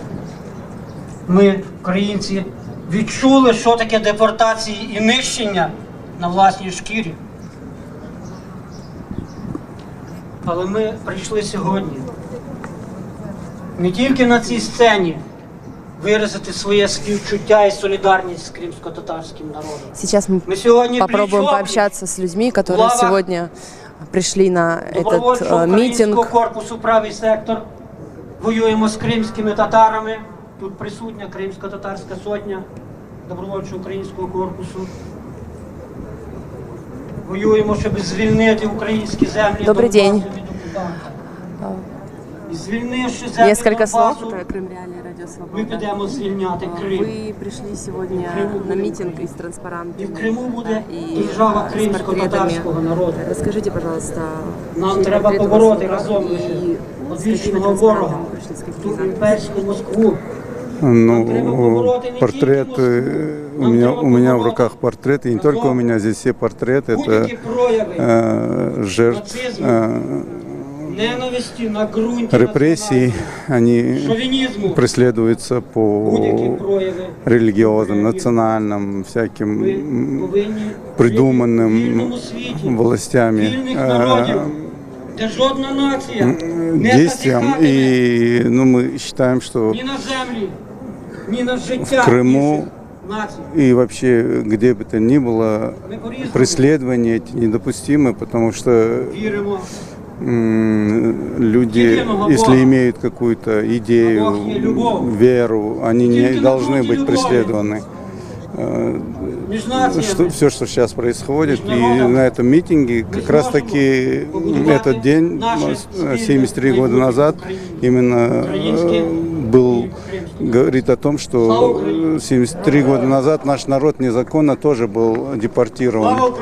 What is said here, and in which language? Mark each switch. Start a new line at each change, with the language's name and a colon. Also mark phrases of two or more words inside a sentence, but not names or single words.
Ukrainian: Ми, українці, відчули, що таке депортації і нищення на власній шкірі. Але ми прийшли сьогодні не тільки на цій сцені
Russian: выразить свои
Ukrainian: співчуття
Russian: и солидарность с крымско-татарским народом. Сейчас мы попробуем пообщаться с людьми, которые сегодня пришли на этот митинг.
Ukrainian: Корпусу «Правий сектор». Воюємо з кримськими татарами. Тут присутня Кримсько-татарська сотня добровольчого українського корпусу. Воюємо, щоб звільнити українські землі.
Russian: Добрый день. Несколько слов. Это Крым Реалии, Радио Свобода. Мы
Ukrainian: підемо звільняти Крим.
Russian: Вы пришли сегодня на митинг из транспарантами.
Ukrainian: И в Криму буде держава кримсько-татарського народу.
Russian: Расскажите, пожалуйста,
Ukrainian: нам треба побороти разом одвічного ворога, ту імперську Москву.
Russian: Ну, портреты, у меня в руках портреты, и не только у меня, здесь все портреты, это жертв
Ukrainian: ненависті на ґрунті
Russian: репрессий, они
Ukrainian: шовінізму,
Russian: преследуются по религиозным, национальным, всяким придуманным властями
Ukrainian: де жодна нація не
Russian: действиям. И мы считаем, что
Ukrainian: ні на землі, ні на життя
Russian: в Крыму
Ukrainian: націй.
Russian: и вообще где бы то ни было преследования эти недопустимы, потому что
Ukrainian: Віримо.
Russian: люди, если имеют какую-то идею, веру, они не должны быть преследованы. Все, что сейчас происходит, и на этом митинге как раз таки этот день, 73 года назад, именно говорит о том, что 73 года назад наш народ незаконно тоже был депортирован.